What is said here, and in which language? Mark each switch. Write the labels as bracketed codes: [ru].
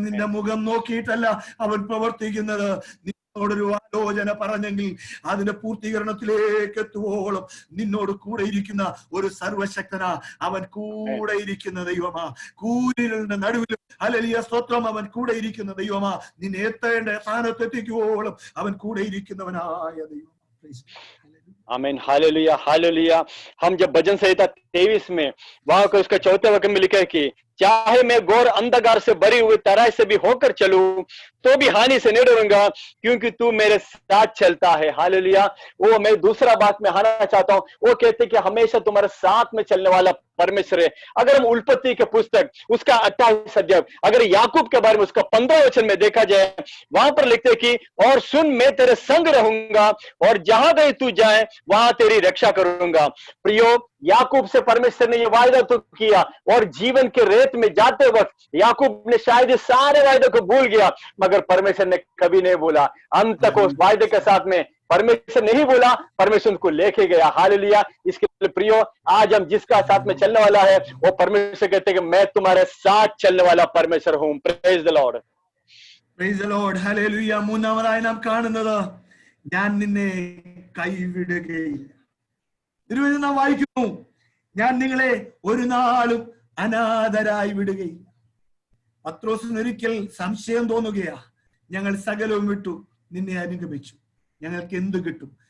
[ml] നിന്റെ മുഖം നോക്കിയിട്ടല്ല അവൻ പ്രവർത്തിക്കുന്നത്. നിന്നോടൊരു ആലോചന പറഞ്ഞെങ്കിൽ അതിന്റെ പൂർത്തീകരണത്തിലേക്ക് എത്തുവോളം നിന്നോട് കൂടെ ഇരിക്കുന്ന ഒരു സർവശക്തനാ. അവൻ കൂടെ ഇരിക്കുന്ന ദൈവമാ. കൂരികളുടെ നടുവിലും സ്തോത്രം അവൻ കൂടെ ഇരിക്കുന്ന ദൈവമാ. നിന്നെ എത്തേണ്ട സ്ഥാനത്തെത്തിക്കുവോളം അവൻ കൂടെ ഇരിക്കുന്നവനായ ദൈവം. [hi] आमीन। Hallelujah, hallelujah. हम जब भजन संहिता 23 में वहां को उसका 4वें वाक्य में लिखा है कि चाहे मैं घोर अंधकार से भरी हुई तराई से भी होकर चलूं तो भी हानि से नहीं डरूंगा, क्योंकि तू मेरे साथ चलता है। हालेलुया। वो मैं दूसरा बात में आना चाहता हूं, वो कहते कि हमेशा तुम्हारे साथ में चलने वाला परमेश्वर है। अगर हम उल्पत्ति के पुस्तक उसका 28 अध्याय, अगर याकूब के बारे में उसका 15 वचन में देखा जाए, वहां पर लिखते कि और सुन, मैं तेरे संग रहूंगा और जहां कहीं तू जाए वहां तेरी रक्षा करूंगा। प्रियो, याकूब से परमेश्वर ने ये वायदा तो किया, और जीवन के रेत में जाते वक्त याकूब ने शायद सारे वायदे को भूल गया, मगर परमेश्वर ने कभी नहीं भूला। अंत तक उस वायदे के साथ में परमेश्वर नहीं बोला, परमेश्वर उनको लेके गया। हालेलुया। इसके लिए प्रियो, आज हम जिसका साथ में चलने वाला है वो परमेश्वर कहते हैं कि मैं तुम्हारे साथ चलने वाला परमेश्वर हूं। [en] Praise the Lord. Praise the Lord. [ml] Hallelujah. മൂന്നാമതായി നാം കാണുന്നത്, ഞാൻ നിന്നെ കൈവിടുകയില്ല. തിരുവചനം നാം വായിക്കുന്നു, ഞാൻ നിങ്ങളെ ഒരു നാളും അനാഥരായി വിടുകയില്ല. പത്രോസിന് ഒരിക്കൽ സംശയം തോന്നുകയാ, ഞങ്ങൾ സകലവും വിട്ടു നിന്നെ അനുഗമിച്ചു, ഞങ്ങൾക്ക് എന്ത് കിട്ടും?